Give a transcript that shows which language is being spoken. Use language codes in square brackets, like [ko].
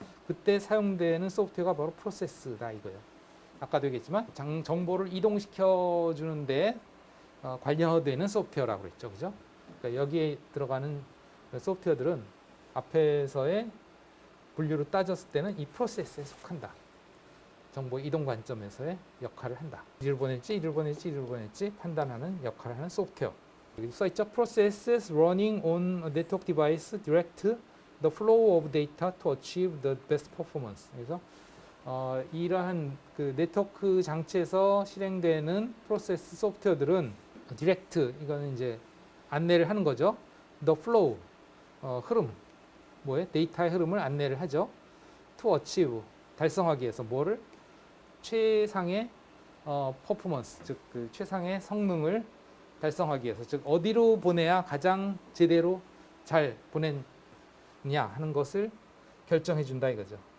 [ko] 그때 사용되는 소프트웨어가 바로 프로세스다 이거예요. 아까도 얘기했지만 정보를 이동시켜 주는데 관련되는 소프트웨어라고 그랬죠, 그죠? 그러니까 여기에 들어가는 소프트웨어들은 앞에서의 분류로 따졌을 때는 이 프로세스에 속한다. 정보 이동 관점에서의 역할을 한다. 이를 보냈지 판단하는 역할을 하는 소프트웨어. 여기 써있죠. [en] Processes running on a network device direct the flow of data to achieve the best performance. [ko] 그래서 이러한 그 네트워크 장치에서 실행되는 프로세스 소프트웨어들은 디렉트 이거는 이제 안내를 하는 거죠. [en] The flow [ko] 흐름 데이터의 흐름을 안내를 하죠. [en] To achieve [ko] 달성하기 위해서 뭐를 최상의 퍼포먼스 즉 그 최상의 성능을 달성하기 위해서 즉 어디로 보내야 가장 제대로 잘 보내냐 하는 것을 결정해 준다 이거죠.